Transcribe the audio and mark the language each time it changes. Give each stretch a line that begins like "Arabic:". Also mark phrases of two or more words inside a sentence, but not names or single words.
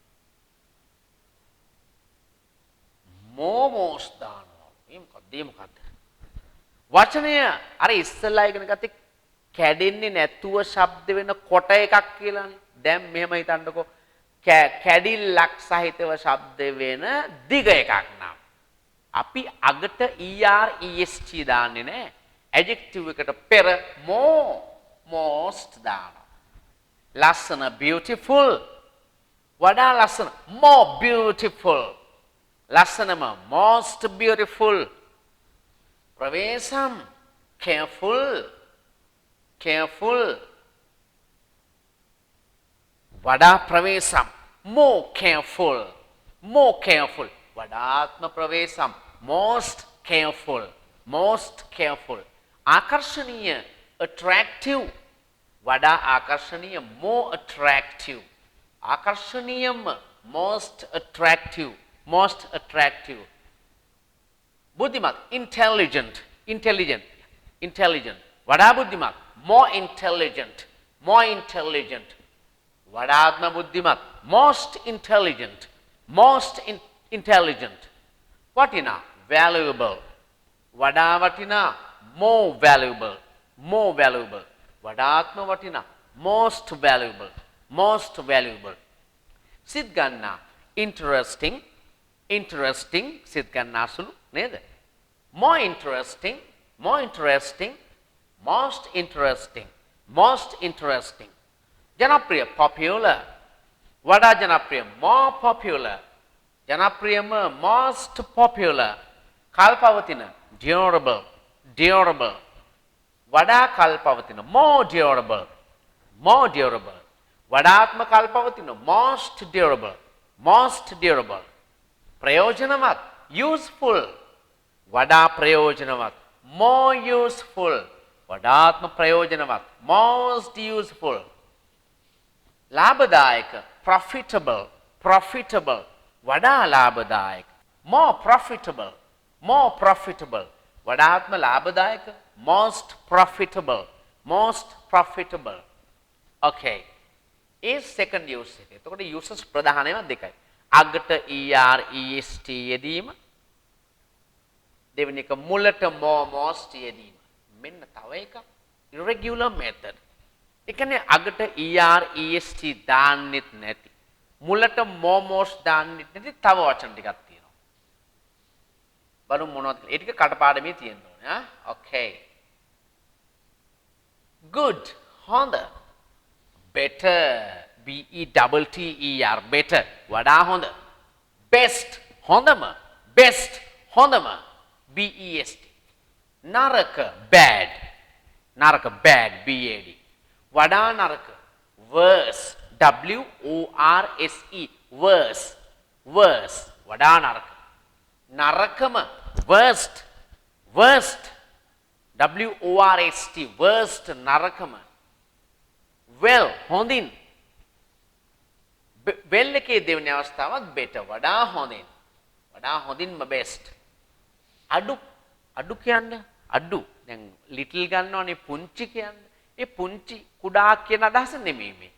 Sinhala: momos දානවා මේ මොකද්ද වචනය අර ඉස්සෙල්ලා ඉගෙන ගත්තේ කැඩෙන්නේ නැතුව ශබ්ද වෙන කොට එකක් කියලානේ දැන් මෙහෙම හිතන්නකෝ කැඩිල්ලක් සහිතව ශබ්ද වෙන දිග එකක් නම් අපි අගට
English: ER EST
Sinhala: දාන්නේ නැහැ adjective එකට පෙර
English: most
Sinhala: දානවා ලස්සන
English: beautiful
Sinhala: වඩා ලස්සන
English: more beautiful ලස්සනම most beautiful ප්‍රවේශම් careful careful
Sinhala: වඩා ප්‍රවේශම්
English: more careful
Sinhala: වඩාත්ම ප්‍රවේශම්
English: most careful ආකර්ෂණීය attractive
Sinhala: වඩා ආකර්ෂණීය
English: more attractive ආකර්ෂණීයම most attractive
Sinhala: බුද්ධිමත් intelligent වඩා බුද්ධිමත්
English: more intelligent
Sinhala: වඩාත්ම බුද්ධිමත් most intelligent වටිනා valuable වඩා වටිනා
English: more valuable
Sinhala: වඩාත්ම වටිනා
English: most valuable
Sinhala: සිත් ගන්නා
English: interesting interesting
Sinhala: සිත් ගන්නාසුළු නේද?
English: more interesting, more interesting, most interesting, most interesting. ජනප්‍රිය popular.
Sinhala: වඩා ජනප්‍රිය
English: more popular. ජනප්‍රියම most popular. කල්පවතින durable, durable.
Sinhala: වඩා කල්පවතින
English: more durable, more durable.
Sinhala: වඩාත්ම කල්පවතින
English: most durable, most durable. ප්‍රයෝජනවත් useful.
Sinhala: වඩා ප්‍රයෝජනවත්
English: more useful.
Sinhala: වඩාත්ම ප්‍රයෝජනවත්
English: most useful. ලාභදායක profitable, profitable.
Sinhala: වඩා ලාභදායක
English: more profitable, more profitable.
Sinhala: වඩාත්ම ලාභදායක
English: most profitable, most profitable.
Sinhala: okay. ඒ
English: second use
Sinhala: එක. එතකොට uses ප්‍රධානම දෙකයි. අගට
English: er est
Sinhala: යෙදීම. දෙවෙනි එක මුලට
English: more most
Sinhala: යෙදීම. මෙන්න තව එකක්
English: irregular method.
Sinhala: ඒ කියන්නේ අගට
English: er est
Sinhala: දාන්නෙත් නැති. මුලට
English: more most
Sinhala: දාන්නෙත් නැති තව වචන ටිකක් තියෙනවා. බලමු මොනවද කියලා. ඒ ටික කටපාඩමේ තියෙන්න ඕනේ ආ. okay.
English: good හොඳ. better b e double t e r better
Sinhala: වඩා හොඳ.
English: best හොඳම. best හොඳම b e s t. නරක bad නරක bad b a d.
Sinhala: වඩා නරක
English: worse w o r s e worse worse
Sinhala: වඩා නරක.
English: නරකම worst worst w o r s t worst නරකම.
Sinhala: well හොඳින්. well එකේ දෙවෙනි අවස්ථාවත් better වඩා හොඳින්. වඩා හොඳින්ම best. අඩු අඩු කියන්නේ අඩු. දැන් little ගන්නවනේ පුංචි කියන්නේ. ඒ පුංචි කුඩා කියන අදහස නෙමෙයි මේ.